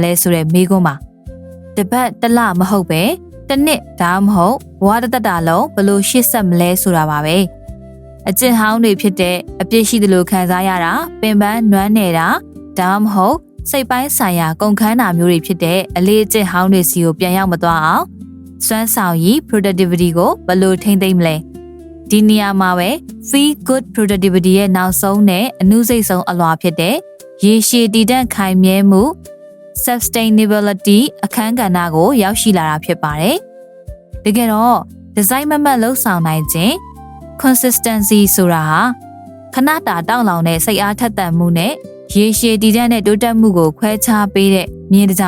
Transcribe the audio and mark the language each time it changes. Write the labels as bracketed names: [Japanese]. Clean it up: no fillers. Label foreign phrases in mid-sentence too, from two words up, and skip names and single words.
[Burmese] လဲဆိုတဲ့မေးခွန်းပါ။တစ်ပတ်တစ်လမဟုတ်ပဲတစ်နှစ်ဒါမှမဟုတ်ဘဝတစ်သက်တာလုံးဘယ်လိုရှေ့ဆက်မလဲဆိုတာပါပဲ။အကျင့်ဟောင်းတွေဖြစ်တဲ့အပြစ်ရှိသလိုခံစားရတာပင်ပန်းနွမ်းနေတာဒါမှမဟုတ်စိတ်ပိုင်းဆိုင်ရာကုန်ခန်းတာမျိုးတွေဖြစ်တဲ့အလေးအကျင့်ဟောင်းတွေစီကိုပြန်ရောက်မသွားအောင်စွမ်းဆောင်ရည် productivity ကိုဘယ်လိုထိန်းသိမ်းမလဲဒီနေရာမှာပဲ [English] feel good productivity [Burmese] ရဲ့နောက်ဆုံးနဲ့အနုစိတ်ဆုံးအလွှာဖြစ်တဲ့ရေရှည်တည်တံ့ခိုင်မြဲမှု sustainability အခန်းကဏ္ဍကိုရောက်ရှိလာတာဖြစ်ပါတယ်တကယ်တော့ design မမတ်လှုပ်ဆောင်နိုင်ခြင်း consistency ဆိုတာဟာခဏတာတောင့်လောင်တဲ့စိတ်အားထက်သန်မှုနဲ့ရေရှည်တည်တံ့တဲ့တိုးတက်မှုကိုခွဲခြားပေးတဲ့မြင်တစ်ကြော